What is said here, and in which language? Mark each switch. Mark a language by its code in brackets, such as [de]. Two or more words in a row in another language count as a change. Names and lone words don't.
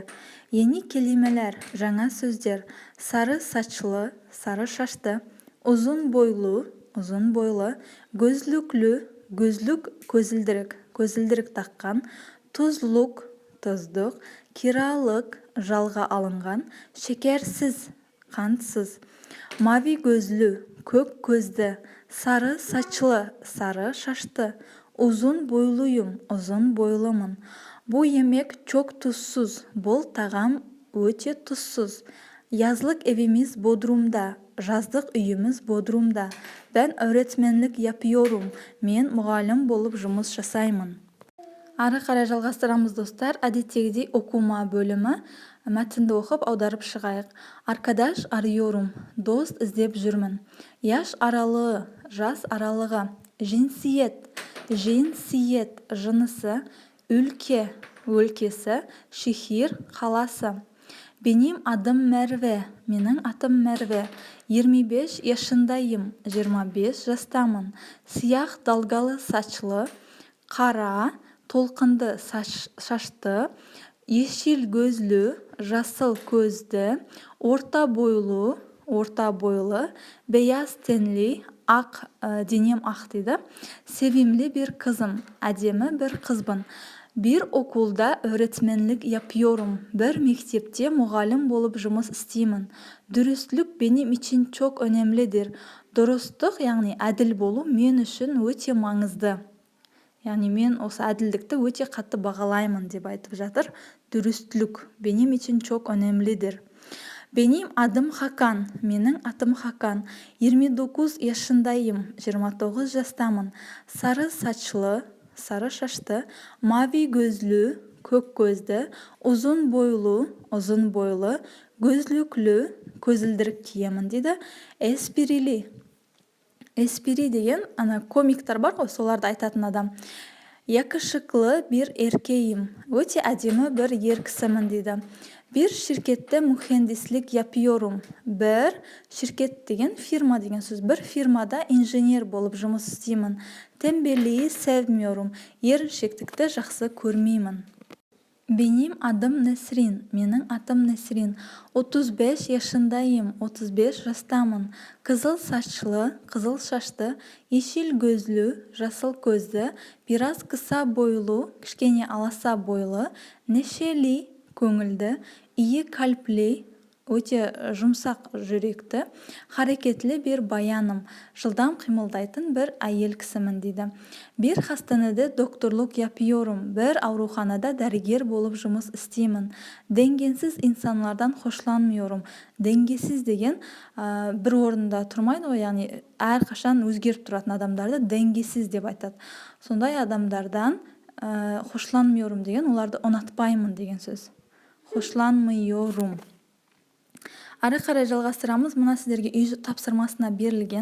[tr] Yeni kelimeler, жаңа sözler, sarı saçlı, sarı şaşlı, uzun boylu, uzun boylu, gözlüklü, gözlük, көзілдірік takkan, tuzluk, tuzluk, kiralık, жалға alıngan, şekersiz, kantsız, mavi gözlü, kök gözlü, sarı saçlı, sarı şaşlı, uzun boyluyum, uzun boylumun. Bu yemek çok tuzsuz, [kk] бұл тағам өте tuzsuz. [tr] Yazlık evimiz Bodrum'da, [kk] жаздық үйіміз Bodrum'da. [tr] Ben öğretmenlik yapıyorum. [kk] Men мұғалім болып жұмыс жасаймын. Ары қарай жалғастырамыз достар. Әдеттегідей оқума бөлімі. Мәтінді оқып, аударып шығайық. [tr] Arkadaş arıyorum. [kk] Dost іздеп жүрмін. [tr] Yaş aralığı, [kk] жас аралығы. [tr] Jinsiyet, jinsiyet, жынысы. [kk] Ülke, өлкесі. Şehir, қаласы. [tr] Benim adım Merve. [kk] Менің атым Merve. [tr] 25 yaşındayım. 25 жастамын. Siyah dalgalı saçlı. [kk] Қара, толқынды шашты. [tr] Yeşil gözlü, [kk] жасыл көзді. [tr] Orta boylu. Beyaz tenli, [kk] ақ, денем ақ дейді. [tr] Sevimli bir kızım. Әдемі bir kızбын. Bir okulda öğretmenlik yapıyorum. [kk] Bir mektepte мұғалім болып жұмыс істеймін. [tr] Dürüstlük benim için çok önemlidir. Dürüstlük, yani [kk] әділ болу мен үшін өте маңызды. Yani men осы әділдікті өте қатты бағалаймын деп айтып жатыр. [tr] Dürüstlük benim için çok önemlidir. Benim adım Hakan. [kk] Менің атым Hakan. [tr] 29 yaşındayım. 29 жастамын. Sarı saçlı, sarı şaşlı, mavi gözlü, [kk] көк көзді, [tr] uzun boylu, gözlüklü, [kk] көзілдірік киемін дейді. Espri деген, комиктар бар ғой, соларды айтатын адам. [tr] Yakışıklı bir erkeğim. [kk] Өте әдемі bir ер кісімін дейді. [tr] Bir şirkette mühendislik yapıyorum. Bir şirket [kk] деген firma деген сөз. Bir firmada inженер болып жұмыс істеймін. [tr] Tembelliği sevmiyorum. [kk] Еріншектікті жақсы көрмеймін. [tr] Benim adım Nesrin. [kk] Менің атым Nesrin. [tr] 35 yaşındayım. 35 жастамын. Kızıl saçlı, kızıl şaşlı, yeşil gözlü, [kk] жасыл көзді, [tr] biraz kısa boylu, [kk] кішкене аласа boylu, neşeli, көңілді, [tr] iyi kalpli, [kk] өте жұмсақ жүректі, [tr] hareketli bir bayanım, [kk] жылдам қимылдайтын bir әйел кісімін дейді. [tr] Bir hastanede doktorluk yapıyorum. [kk] Bir aurуханада dәрігер болып жұмыс істеймін. [tr] Dengesiz insanlardan hoşlanmıyorum. [kk] Dengesiz деген bir орында тұрмайды ғой, яғни әрқашан өзгеріп тұратын адамдарды dengesiz деп айтады. Сондай адамдардан hoşlanmıyorum деген, оларды ұнатпаймын деген сөз. [tr] Hoşlanmıyorum. [kk] Ары қарай жалғастырамыз. Мына сіздерге үй тапсырмасына берілген.